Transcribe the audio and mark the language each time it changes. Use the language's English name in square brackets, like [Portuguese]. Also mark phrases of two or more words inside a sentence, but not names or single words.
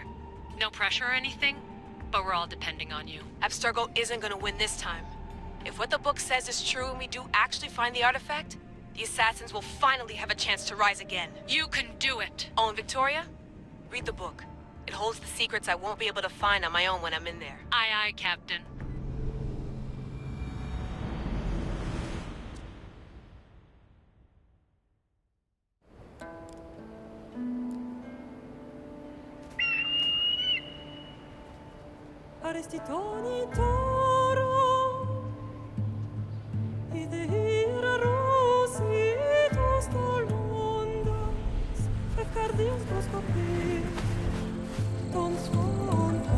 [English] No pressure or anything, but we're all depending on you. Abstergo isn't gonna win this time. If what the book says is true and we do actually find the artifact, the assassins will finally have a chance to rise again. You can do it! Oh, and Victoria, read the book. It holds the secrets I won't be able to find on my own when I'm in there. Aye, aye, Captain. Arrestitoni toro ide ira rositos tolondas efcardios proscopir ton son